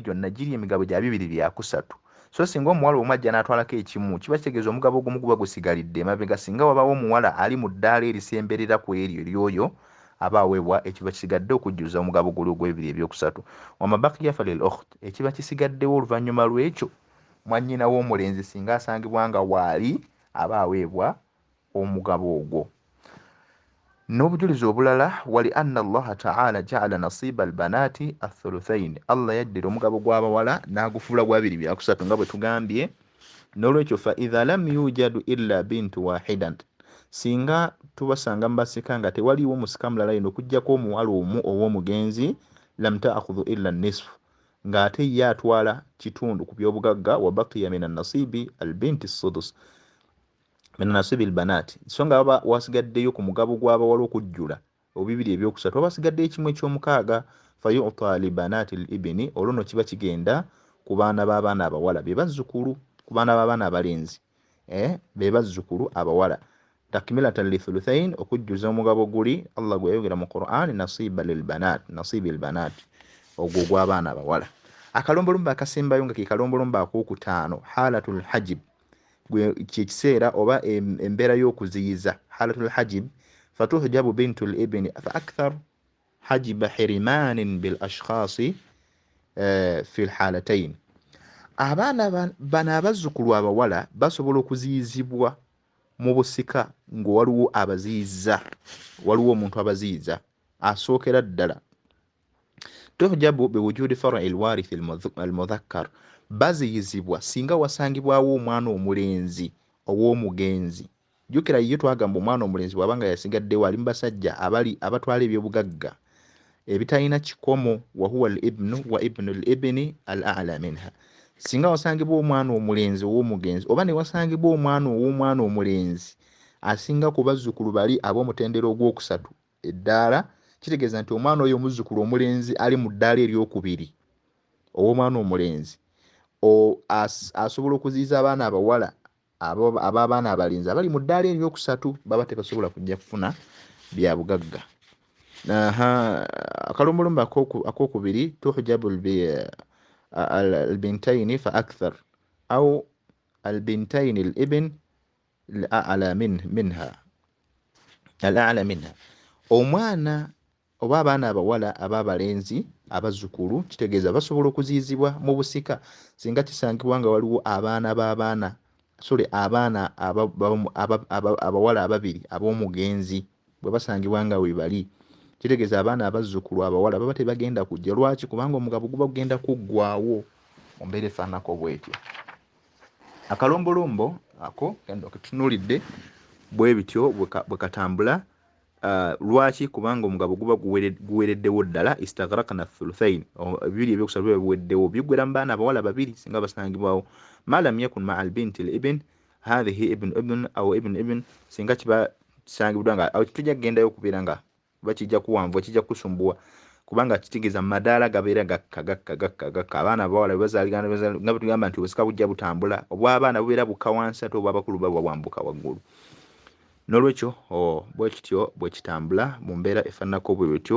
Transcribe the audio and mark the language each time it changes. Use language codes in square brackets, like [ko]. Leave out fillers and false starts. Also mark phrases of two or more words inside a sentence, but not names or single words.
[lg] gyonna giri emigabo gya 2 so singa omuwala omu ajja n'atwalako ekimu kiba kitegeeza omugabo ogumu guba gusigalidde emabega, singa wabaawo omuwala ali mu ddaala erisemberera ku eryo eryoyo aba aweebwa ekiba kisigadde okujjuza omugabo guli ogw'ebiri [ar] وما بقي فللأخت [lg] ekiba kisigaddewo oluvannyuma lw'ekyo mwannyina w'omulenzi singa asangibwa nga waali aba aweebwa omugabo ogwo. N'obujulizi obulala wali [ar] أن الله تعالى جعل نصيب البنات الثلثين, [lg] Allah yaddira omugabo gw'abawala n'agufuula gwa 2 nga bwe tugambye. N'olwekyo [ar] فإذا لم يوجد إلا بنت واحدة, [lg] singa tubasanga mbasika nga tewaliwo musika mulala ino okuggyako omuwala omu ow'omugenzi, [ar] لم تأخذ إلا النصف, [lg] ng'ate ye atwala kitundu ku by'obugagga, [ar] وبقي من نصيب البنت السدس من نصيب البنات, [lg] so nga baba wasigaddeyo ku mugabo gw'abawala okujjula 2/3 wabasigaddeyo ekimu eky'omukaaga, [ar] فيعطى لبنات الابن, [lg] olwo no kiba kigenda ku baana b'abaana abawala be bazzukulu, ku baana b'abaana abalenzi be bazzukulu abawala. [ar] تكملة للثلثين [lg] okujjuza omugabo guli Allah gwe yayogera mu Qur'an, [ar] نصيبا للبنات نصيب البنات [lg] ogwo gw'abaana abawala. Akalombolombo akasembayo nga ke kalombolombo ak'okutaano [ar] حالة الحاجب, [lg] kikiseera oba embeera y'okuziyiza [ar] حالة الحاجب, فتحجب بنت الابن فأكثر حجبا حرمانا بالأشخاص في الحالتين. [lg] Abaana bano abazzukulu abawala basobola okuziyizibwa mu busika nga waliwo abaziyiza, waliwo omuntu abaziyiza. Asookera ddala [ar] تحجب بوجود فرع الوارث المذكر, [lg] baziyizibwa singa wasangibwawo omwana omulenzi ow'omugenzi. Jjukira ye twagamba omwana omulenzi bw'abanga yasigaddewo ali mu basajja abatwala ebyobugagga ebitalina kikomo, [ar] وهو الابن وابن الابن الأعلى منها. [lg] Singa wasangibwa omwana omulenzi ow'omugenzi oba ne wasangibwa omwana omulenzi asinga ku bazzukulu bali ab'omutendera ogwokusatu eddaala, kitegeeza nti omwana oyo omuzzukulu omulenzi ali mu ddaala eryokubiri ow'omwana omulenzi asobola okuziyiza abaana abawala ab'abaana abalenzi abali mu ddaala eryokusatu, baba tebasobola kujja kufuna bya bugagga. Akalombolombo akokubiri [ar] تحجب البنتان فأكثر أو البنتين الابن الأعلى منها, [lg] omwana oba abaana abawala ab'abalenzi abazzukulu kitegeeza basobola okuziyizibwa mu busika singa kisangibwa nga waliwo abaana abawala ababiri ab'omugenzi bwe basangibwa nga we bali, kitegeeza abaana abazzukulu abawala baba tebagenda kujja. Lwaki? Kubanga omugabo guba gugenda kuggwaawo mu mbeera efaananako bw'etyo. Akalombolombo ako ketunuulidde bwe bityo bwe katambula. Lwaki? Kubanga omugabo guba guwereddewo ddala, [ar] استغرقنا الثلثين, [lg] 2/3 biba biweddewo, biggwera mu baana abawala babiri singa basangibwawo. [ar] ما لم يكن مع البنت الابن هذه ابن أو ابن, [lg] singa kiba kisangibwa nga tujja kugendayo okubeera nga bakijja kuwanvu, kijja kusumbuwa, kubanga kitegeeza mu madaala gabeera gakka. Abaana abawala bwe bazaaligana nga bwe tugamba nti obusika bujja butambula, obw'abaana bubeera bukka wansi ate obw'abakulu baba bwambuka waggulu. N'olwekyo bwe kityo bwe kitambula mu mbeera efaananako bwe bityo.